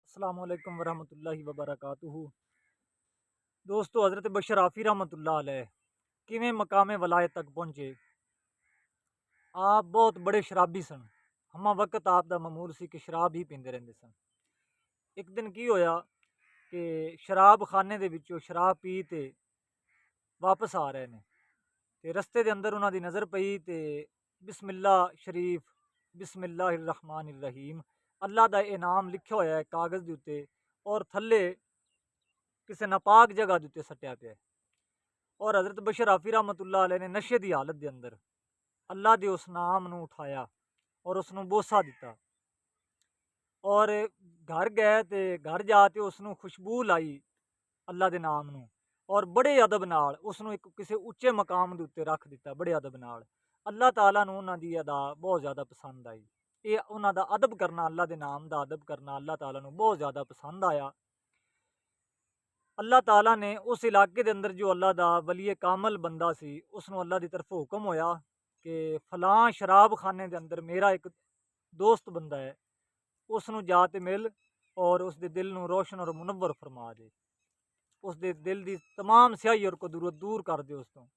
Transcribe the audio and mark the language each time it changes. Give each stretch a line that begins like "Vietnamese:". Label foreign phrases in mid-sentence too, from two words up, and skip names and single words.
Arabic: السلام عليكم ورحمة الله وبركاته.
Punjabi: دوستو، حضرت بشر حافی
Arabic: رحمۃ اللہ علیہ
Punjabi: کویں مقام ولایت تک پہنچے. آپ بہت وڈے شرابی سن. ہمہ وقت آپ دا معمول سی کہ شراب ہی پیندے رہندے سن. اک دن کی ہویا کہ شراب خانے دے وچوں شراب پی تے واپس آ رہے نے تے رستے دے اندر اوہناں دی نظر پئی تے بسم اللہ شریف,
Arabic: بسم الله الرحمن الرحيم
Punjabi: اللہ دا ناں لکھیا ہویا ہے کاغذ دے اتے اور تھلے کسے ناپاک جگہ دے اتے سٹیا پیا ہے. اور حضرت بشر حافی
Arabic: رحمۃ اللہ علیہ
Punjabi: نے نشے کی حالت کے اندر اللہ کے اس نام نوں چکیا اور اوہنوں بوسہ دتا اور گھر گئے تو گھر جا کے اوہنوں خوشبو لائی اللہ کے نام نوں اور وڈے ادب نال اوہنوں اک کسے اچے مقام کے اتے رکھ دتا وڈے ادب نال. اللہ تعالیٰ نوں اوہناں دی ادا بہت زیادہ پسند آئی. ایہ اوہناں دا ادب کرنا, اللہ کے نام کا ادب کرنا اللہ تعالیٰ نوں بہت زیادہ پسند آیا. اللہ تعالیٰ نے اس علاقے کے اندر جو اللہ دا ولی کامل بندہ سی اوہنوں اللہ کی طرف حکم ہویا کہ فلاں شراب خانے کے اندر میرا اک دوست بندہ ہے، اوہنوں جا تے مل اور اس کے دل نوں روشن اور منور فرما دے، اس کے دل کی تمام سیاہی اور کدورت دور کر دے اس توں.